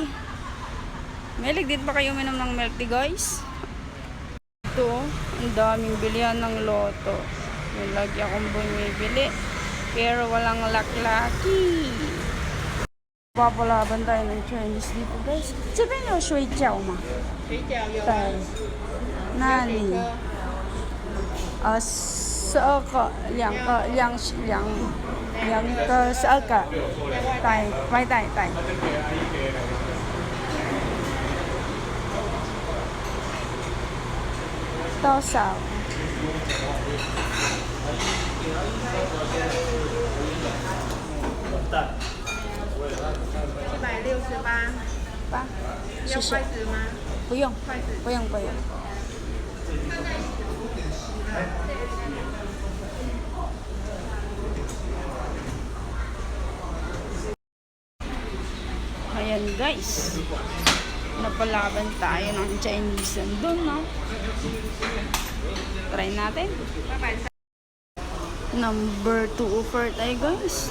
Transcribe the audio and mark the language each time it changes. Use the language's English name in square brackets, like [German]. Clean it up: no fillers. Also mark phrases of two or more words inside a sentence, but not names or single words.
[Filipino] Mahilig din pa kayo minom ng [English] milk tea [Filipino] guys? Ito. Ang daming bilihan ng Lotto. May lagi akong bumibili. Pero walang laklaki. Papalaban tayo ng Chinese dito guys. [Chinese] 这边有水饺吗？水饺有。对。那里12个2个12个。对。多少？168。谢谢。不用。 [Filipino] Ayan guys. Napalaban tayo ng Chinese doon, no? Try natin. Number 2 offer tayo guys.